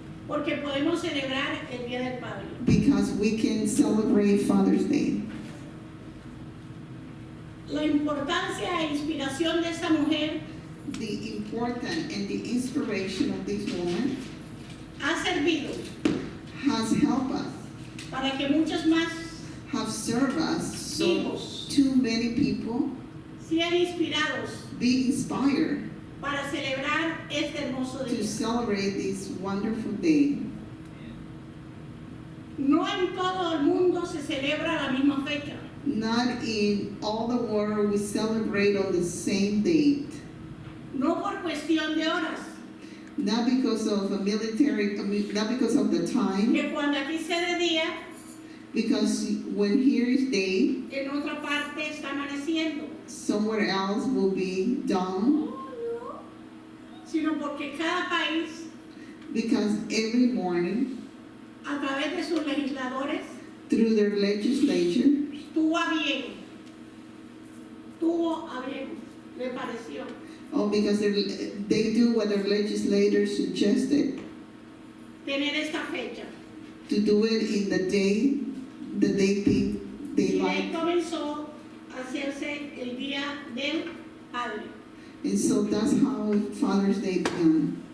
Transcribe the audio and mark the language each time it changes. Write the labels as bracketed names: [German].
[Spanish] porque podemos celebrar el Día del Padre. [English] because we can celebrate Father's Day. [Spanish] La importancia e inspiración de esta mujer [English] The important and the inspiration of this woman [Spanish] ha servido [English] has helped us, [Spanish] para que muchos más [English] have served us, so [Spanish] hijos [English] too many people [Spanish] sean inspirados [English] be inspired [Spanish] para celebrar este hermoso [English] to [Spanish] día. [English] celebrate this wonderful day. [Spanish] No en todo el mundo se celebra la misma fecha. [English] Not in all the world we celebrate on the same date. [Spanish] No por cuestión de horas, [English] not because of a military, not because of the time, [Spanish] que cuando aquí se de día, [English] because when here is day, [Spanish] en otra parte está amaneciendo. [English] somewhere else will be dawn, [Spanish] Sino porque cada país, [English] because every morning, [Spanish] a través de sus legisladores, [English] through their legislature, [Spanish] tuvo a bien, le pareció [English] because they do what their legislators suggested, [Spanish] tener esta fecha. [English] to do it in the day that they think they [Spanish] Y de ahí [English] like. [Spanish] comenzó a hacerse el Día del Padre. [English] And so that's how Father's Day began.